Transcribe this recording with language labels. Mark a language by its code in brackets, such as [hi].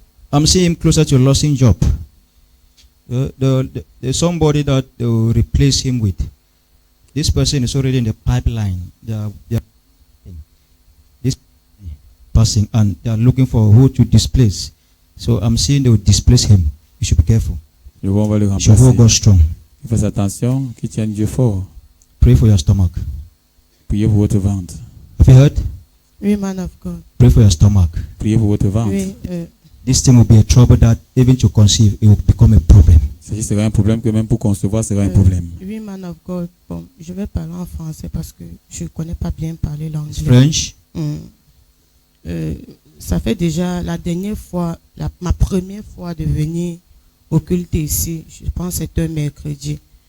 [en] I'm seeing him closer to losing job. There's somebody that they will replace him with. This person is already in the pipeline. They are this person, and they are looking for who to displace. So I'm seeing they will displace him. You should be careful. [fr] Le roi va le [en] You should hold God [fr] remplacer. [en] strong. [fr] Faites attention, qu'il tienne Dieu fort. [en] Pray for your stomach. [fr] Priez pour votre ventre. [en] Have you heard? [fr] Oui, [en] man of God. Pray for your stomach. [fr] Priez pour votre ventre. Oui, [en] This thing will be a trouble that even to conceive, it will become a problem. [fr] Ceci sera un problème que même pour concevoir sera un problème. oui, [en] man of God. [fr] Bon, je vais parler en français parce que je ne connais pas bien parler [en] It's [fr] l'anglais. [en] French. [fr] Ça fait déjà la dernière fois, ma première fois de venir au culte ici, je pense que c'était un mercredi.